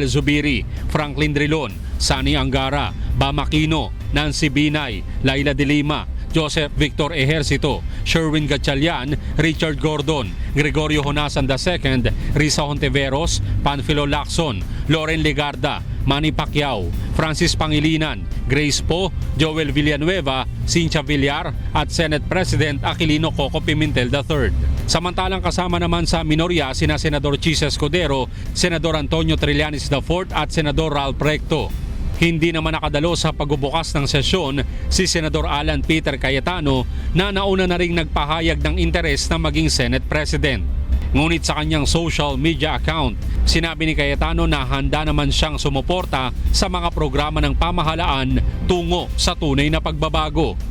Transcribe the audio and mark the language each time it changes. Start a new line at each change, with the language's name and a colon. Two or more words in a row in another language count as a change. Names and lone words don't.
Filipino: Zubiri, Franklin Drilon, Sani Angara, Bam Aquino, Nancy Binay, Laila de Lima, Joseph Victor Ejercito, Sherwin Gatchalian, Richard Gordon, Gregorio Honasan II, Risa Hontiveros, Panfilo Lacson, Loren Legarda, Manny Pacquiao, Francis Pangilinan, Grace Poe, Joel Villanueva, Cynthia Villar at Senate President Aquilino Coco Pimentel III. Samantalang kasama naman sa minorya sina Senador Chis Escudero, Senador Antonio Trillanes IV at Senador Ralph Recto. Hindi naman nakadalo sa pagbubukas ng sesyon si Senador Alan Peter Cayetano na nauna na ring nagpahayag ng interes na maging Senate President. Ngunit sa kanyang social media account, sinabi ni Cayetano na handa naman siyang sumuporta sa mga programa ng pamahalaan tungo sa tunay na pagbabago.